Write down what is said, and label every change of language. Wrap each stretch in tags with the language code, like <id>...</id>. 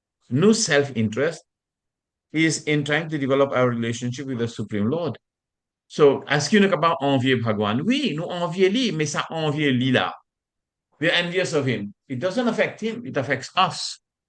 <en>No self-interest is in trying to develop our relationship with the Supreme Lord.</en> <fr>So, est-ce qu'il nous capable envier Bhagwan? Oui, nous envier lui, mais ça envie lui là.</fr> <en>We're envious of him. It doesn't affect him, it affects us.</en>